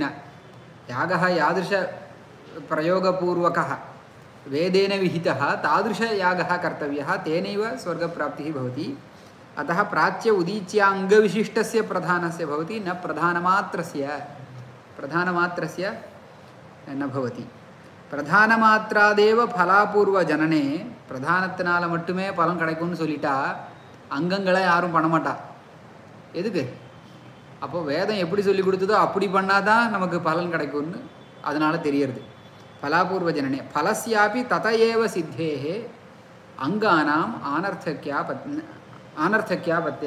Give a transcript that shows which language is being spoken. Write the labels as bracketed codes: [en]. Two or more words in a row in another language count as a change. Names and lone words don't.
[sa] यागः यादृशप्रयोगपूर्वकः वेदेन विहितः तादृशयागः कर्तव्यः, तेनैव स्वर्गप्राप्तिः भवति. अतः प्राच्य उदीच्याङ्गविशिष्टस्य प्रधानस्य भवति, न प्रधानमात्रस्य न भवति. प्रधानमात्रादेव फलापूर्व जनने, [ta] பிரதானத்தினால மட்டுமே பலன் கிடைக்கும்னு சொல்லிட்டா அங்கங்களை யாரும் பண்ண மாட்டா. எதுக்கு? அப்போ வேதம் எப்படி சொல்லி கொடுத்ததோ அப்படி பண்ணாதான் நமக்கு பலன் கிடைக்கும்னு அதனால தெரியறது. [sa] फलापूर्व जनने फलस्यापि तत एव सिद्धेः अङ्गानाम् आनर्थक्यात्.